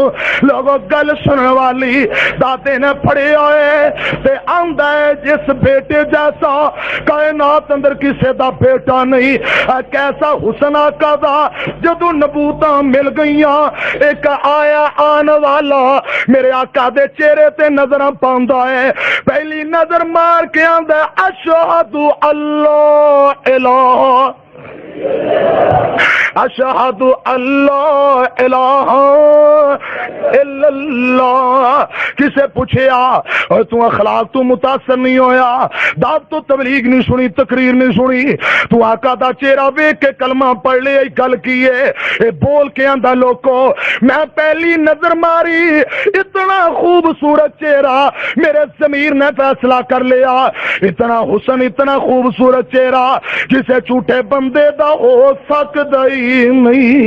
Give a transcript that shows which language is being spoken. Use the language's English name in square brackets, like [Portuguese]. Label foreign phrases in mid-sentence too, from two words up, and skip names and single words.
[Punjabi] لوگوں گل سننے والی دادے نے پھڑے ہوئے تے آندا ہے جس بیٹے جیسا کائنات اندر کسے دا بیٹا نہیں. کیسا حسن آقا دا جدوں نبوتاں مل گئیاں، اک آیا آنے والا میرے آقا دے چہرے تے نظراں پاندا ہے. پہلی نظر مار کے آندا [Arabic] أشهد أن لا إله اشہد اللہ الہ الا اللہ. [Punjabi] کسے پوچھیا اور تو اخلاق تو متاثر نہیں ہویا, دعوت تو تبلیغ نہیں سنی, تقریر نہیں سنی, تو آقا دا چہرہ ویکھ کے کلمہ پڑھ لے گل کیے اے بول کے آندا لوکو میں پہلی نظر ماری اتنا خوبصورت چہرہ میرے ضمیر نے فیصلہ کر لیا, اتنا حسن اتنا خوبصورت چہرہ جسے جھوٹے بندے دا ہو سکدا ہی نہیں.